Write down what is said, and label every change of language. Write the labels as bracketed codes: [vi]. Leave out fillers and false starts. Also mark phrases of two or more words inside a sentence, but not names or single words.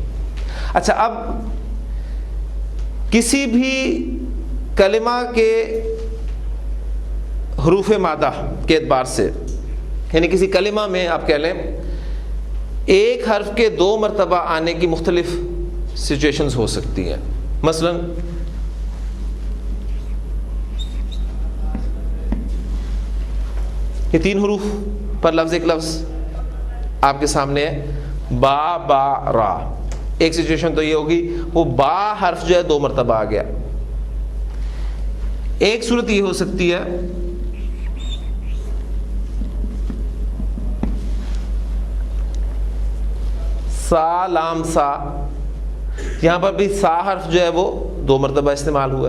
[ur] اچھا, اب کسی بھی کلمہ کے حروف مادہ کے اعتبار سے, یعنی کسی کلمہ میں آپ کہہ لیں ایک حرف کے 2 مرتبہ آنے کی مختلف سچویشنز ہو سکتی ہیں. مثلا یہ 3 حروف پر لفظ, ایک لفظ آپ کے سامنے ہے, با با را. ایک سچویشن تو یہ ہوگی وہ با حرف جو ہے 2 مرتبہ آ گیا. ایک صورت یہ ہو سکتی ہے سا لام سا, یہاں پر بھی سا حرف جو ہے وہ 2 مرتبہ استعمال ہوا ہے.